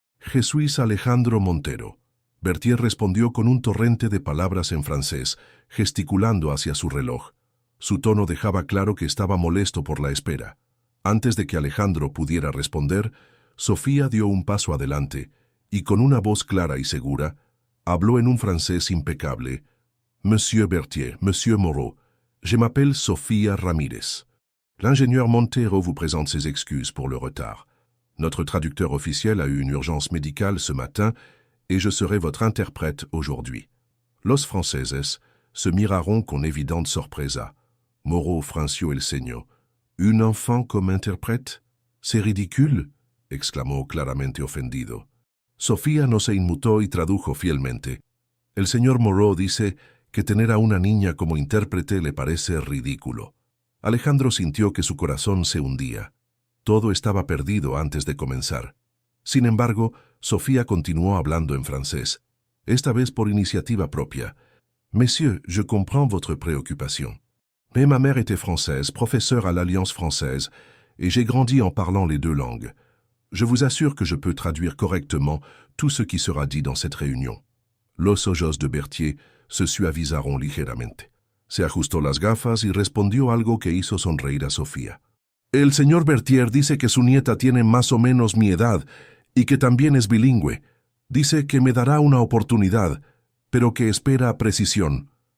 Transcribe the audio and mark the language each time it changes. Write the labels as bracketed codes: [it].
[fr] «Je suis Alejandro Montero». [es] Berthier respondió con un torrente de palabras en francés, gesticulando hacia su reloj. Su tono dejaba claro que estaba molesto por la espera. Antes de que Alejandro pudiera responder, Sofía dio un paso adelante y con una voz clara y segura, habló en un francés impecable. [fr] «Monsieur Berthier, Monsieur Moreau, je m'appelle Sofía Ramírez. L'ingénieur Montero vous présente ses excuses pour le retard. Notre traducteur officiel a eu une urgence médicale ce matin et je serai votre interprète aujourd'hui». [es] Los franceses se miraron con evidente sorpresa. Moreau franció el ceño. [fr] «Un enfant comme interprète? C'est ridicule», [es] exclamó claramente ofendido. Sofía no se inmutó y tradujo fielmente. «El señor Moreau dice que tener a una niña como intérprete le parece ridículo». Alejandro sintió que su corazón se hundía. Todo estaba perdido antes de comenzar. Sin embargo, Sofía continuó hablando en francés, esta vez por iniciativa propia. [fr] «Messieurs, je comprends votre préoccupation. Mais ma mère était française, professeure à l'Alliance française, et j'ai grandi en parlant les deux langues. Je vous assure que je peux traduire correctement tout ce qui sera dit dans cette réunion». [es] Los ojos de Berthier se suavizaron ligeramente. Se ajustó las gafas y respondió algo que hizo sonreír a Sofía. «El señor Berthier dice que su nieta tiene más o menos mi edad y que también es bilingüe. Dice que me dará una oportunidad, pero que espera precisión».